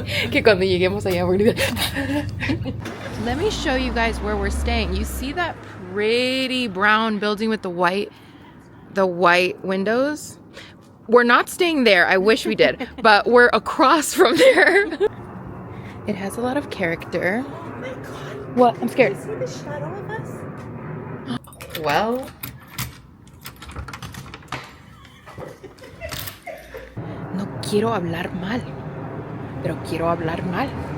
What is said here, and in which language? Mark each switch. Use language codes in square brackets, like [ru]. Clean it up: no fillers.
[es] Que cuando lleguemos allá [en] we're gonna be... Let me show you guys where we're staying. You see that pretty brown building with the white windows? We're not staying there. I wish we did, but we're across from there. It has a lot of character. Oh my god. What? I'm scared. See the shadow of us? [es] Well, no quiero hablar mal, pero quiero hablar mal.